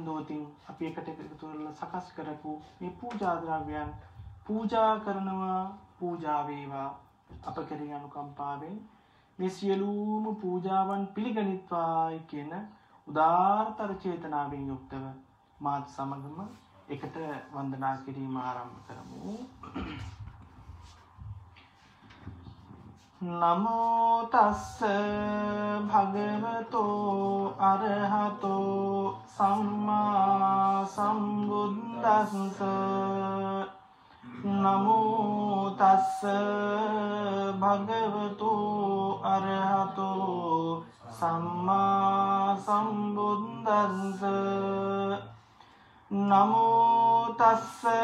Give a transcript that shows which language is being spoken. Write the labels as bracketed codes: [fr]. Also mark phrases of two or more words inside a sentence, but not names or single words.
[si] දෝතින් අපි එකට එකතු කරලා සකස් කරපු මේ පූජා ද්‍රව්‍යයන් පූජා කරනවා පූජා වේවා අප කෙරෙහි අනුකම්පාවෙන් මේ සියලුම පූජාවන් පිළිගනිත්වායි කියන උදාාරතර චේතනාවෙන් යුක්තව මාත් සමගම එකට වන්දනා කිරීම ආරම්භ කරමු. [pi] නමෝ තස්ස භගවතෝ අරහතෝ සම්මා සම්බුද්දස්ස නමෝ තස්ස භගවතෝ අරහතෝ සම්මා සම්බුද්දස්ස නමෝ තස්ස